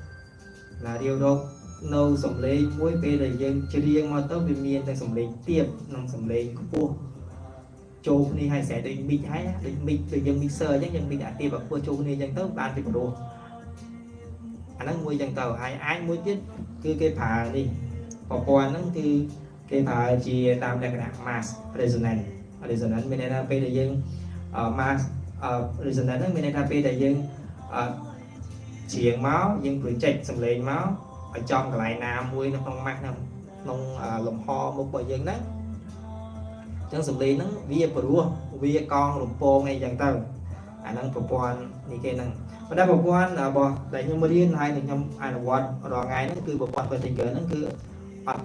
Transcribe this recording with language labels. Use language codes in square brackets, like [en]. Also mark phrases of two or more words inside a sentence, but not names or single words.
[km] នៅសំឡេងមួយពេលដែលយើងច្រៀងមកទៅវាមានតែសំឡេងទាបនិងសំឡេងខ្ពស់ចូលគ្នាហើយស្រែដូច mix ហើយដូច mix ដូចយើង mixer អញ្ចឹងយើង mix អាទាបខ្ពស់ចូលគ្នាអញ្ចឹងទៅបានពីព្រោះអាហ្នឹងមួយអញ្ចឹងទៅហើយអាចមួយទៀតគឺគេប្រើនេះប្រព័ន្ធហ្នឹងគឺគេប្រើជាតាម លក្ខណៈ [en] mass resonance [km] មានន័យថាពេលដែលយើង [en] mass resonance [km] ហ្នឹងមានន័យថាពេលដែលយើងច្រៀងមកយើង project សំឡេងមកឲ្យចំកន្លែងណាមួយនៅក្នុងម៉ាស់ក្នុងលំហមុខរបស់យើងហ្នឹងអញ្ចឹងសំឡេងហ្នឹងវាព្រោះវាកងរំ ពងអីចឹងទៅអាហ្នឹងប្រព័ន្ធនេះគេហ្នឹងប៉ុន្តែប្រព័ន្ធរបស់ដែលខ្ញុំរៀនហើយនឹងខ្ញុំអនុវត្តរាល់ថ្ងៃហ្នឹងគឺប្រព័ន្ធ vertical ហ្នឹងគឺអត់ត